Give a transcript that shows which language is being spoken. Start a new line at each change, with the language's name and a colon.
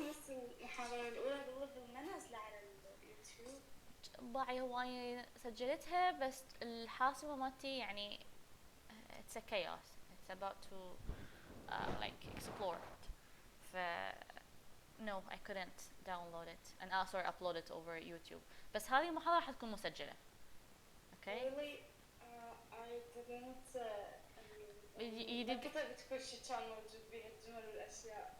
Arabic: نص المحاضرة الأولى قبل ما نازلة على اليوتيوب. باعي هواي سجلتها بس الحاسبة مالتي يعني
English: it's a chaos. It's about to like explore it. ف no, I couldn't download it and also upload it over YouTube.
Arabic: بس هذه المحاضرة حتكون مسجلة.
English: Okay. Really, I didn't. You did.
Arabic: كتبت كل شيء كان موجود بها الجمل والأشياء.